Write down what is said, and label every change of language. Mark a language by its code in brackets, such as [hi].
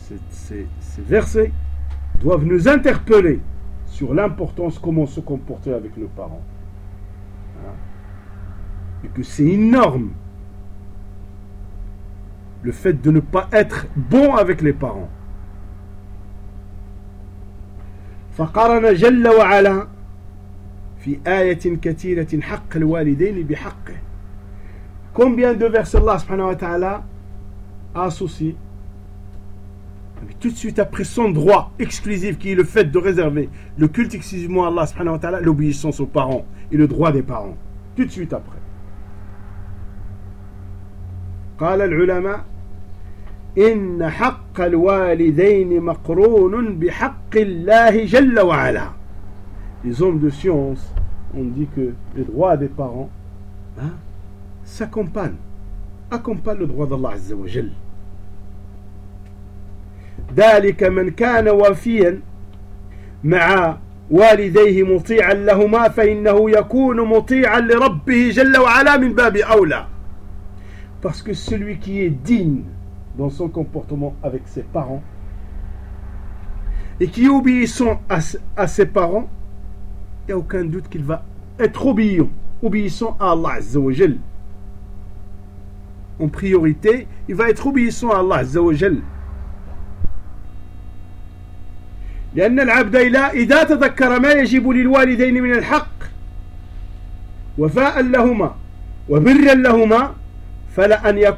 [fr] Ces versets doivent nous interpeller sur l'importance, comment se comporter avec nos parents. Hein? Et que c'est énorme le fait de ne pas être bon avec les parents. [ar] فقرن جل وعلا في آية كثيرة حق الوالدين بحقه. [fr] Combien de versets Allah subhanahu wa ta'ala associe tout de suite après son droit exclusif qui est le fait de réserver le culte exclusivement à Allah subhanahu wa ta'ala, l'obéissance aux parents et le droit des parents tout de suite après. [ar] قال العلماء إن حق الوالدين مقرون بحق الله جل وعلا. [fr] Les hommes de science ont dit que le droit des parents, hein, accompagne le droit d'Allah Azza wa Jal. [ar] ذلك من كان وفيا مع والديه مطيعا لهما فإنه يكون مطيعا لربه جل وعلا من باب أولى. [fr] Parce que celui qui est digne dans son comportement avec ses parents et qui obéissant à ses parents, il n'y a aucun doute qu'il va être obéissant à Allah Azza wa Jal. En priorité, il va être obéissant à Allah Azza wa Jal. [ar] لأن العبد إذا تذكر ما يجب للوالدين من الحق وفاء لهما وبرا لهما فلا